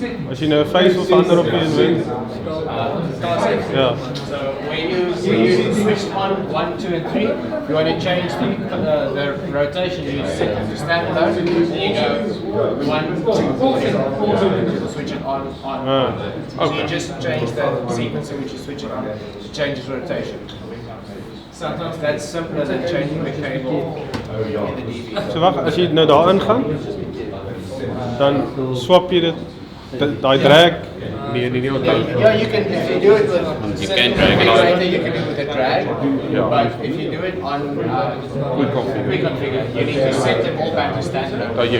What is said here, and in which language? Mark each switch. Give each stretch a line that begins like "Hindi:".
Afrikaans: As jy nou 'n phase wil verander op die inverter. Ja.
English: So when you switch on 1, 2, and 3, you want to change the rotation. You set it to standalone, and you go 1, 2, 3, switch it on. So you just change the sequence in which you switch it on. It changes rotation. Sometimes that's simpler than changing the cable in the DV.
Afrikaans: So wag, as jy nou daarin gaan, dan swap jy dit daai drag. Nee,
English: Yeah, you can if you do it with You can drag it on. You can do it with a drag. Yeah. But if you do it on reconfigure, you need to set them all back to standard.